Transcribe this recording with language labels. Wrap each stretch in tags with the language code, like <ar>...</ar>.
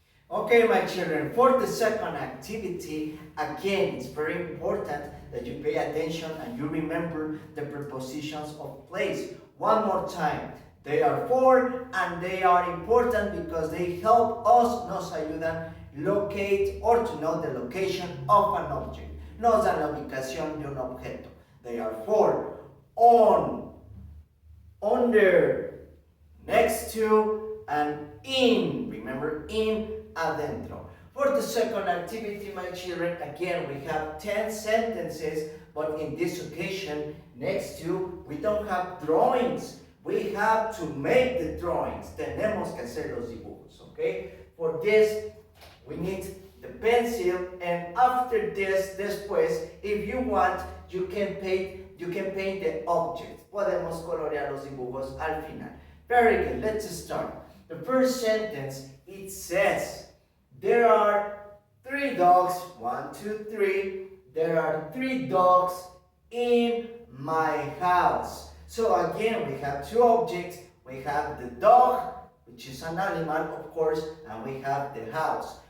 <en>Okay, my children, for the second activity, again, it's very important that you pay attention and you remember the prepositions of place. One more time. They are for and they are important because they help us,</en> <es>nos ayudan,</es> <en>locate or to know the location of an object.</en> <es>Nos dan la ubicación de un objeto.</es> <en>They are for, on, under, next to, and in. Remember, in, adentro. For the second activity, my children, again, we have 10 sentences, but in this occasion, next to, we don't have drawings. We have to make the drawings.</en> <es>Tenemos que hacer los dibujos, okay?</es> <en>For this, we need the pencil, and after this, después, if you want, you can paint the objects.</en> <es>Podemos colorear los dibujos al final.</es> <en>Very good, let's start. The first sentence, it says, there are 3 dogs, 1, 2, 3. There are 3 dogs in my house. So again, we have 2 objects. We have the dog, which is an animal, of course, and we have the house.</en>